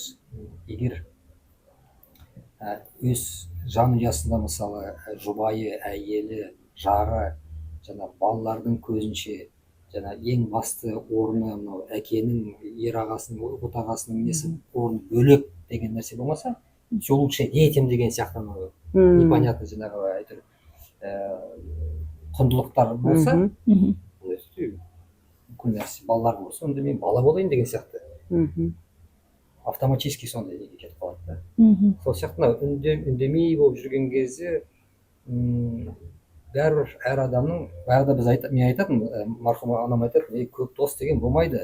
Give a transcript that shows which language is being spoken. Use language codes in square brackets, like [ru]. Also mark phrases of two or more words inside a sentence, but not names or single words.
[kk] Егер өз жанұясында мысалы жұбайы, әйелі, жары, жаңағы балалардың көзінше жаңағы ең басты орны мынау әкенің, ер ағасының, отағасының несі орны бөлек деген нәрсе болмаса, [ru] все лучше детям [kk] деген сияқты непонятно жаңағы әйтеуір құндылықтар болса, бүкіл нәрсе балалар болса, онда мен бала болайын деген сияқты автоматически сондай неге кетіп қалады да. Сол сияқты мына үндемей болып жүрген кезде бәрібір әр адамның, баяғыда мен айтатынмын, марқұм анам айтатын, көп дос деген болмайды.